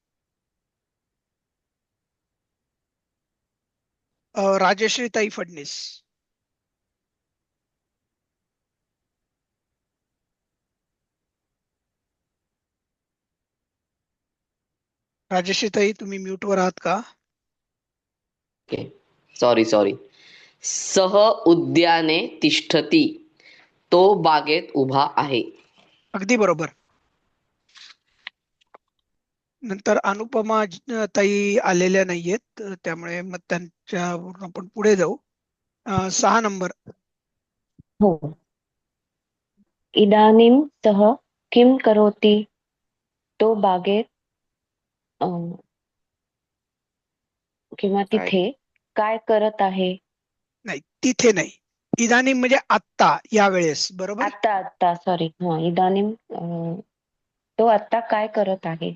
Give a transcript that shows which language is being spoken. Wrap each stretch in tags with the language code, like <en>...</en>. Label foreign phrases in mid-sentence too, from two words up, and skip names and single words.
<mr>राजश्रीताई फडणीस. राजश्रीताई, तुम्ही म्यूट वर आहात का? सॉरी.</mr> <sa>सह उद्याने तिष्ठती.</sa> <mr>तो बागेत उभा आहे. अगदी बरोबर. नंतर अनुपमा ताई आलेल्या नाहीयेत, त्यामुळे मग त्यांच्यावरून आपण पुढे जाऊ. 6 नंबर. हो.</mr> <sa>इदानीं सः किं करोति.</sa> <mr>तो बागेत किंवा तिथे काय करत आहे. नाही, तिथे नाही. इदानीं म्हणजे आत्ता, यावेळेस. बरोबर. आता सॉरी. हा, इदानीं तो आता काय करत आहे.</mr>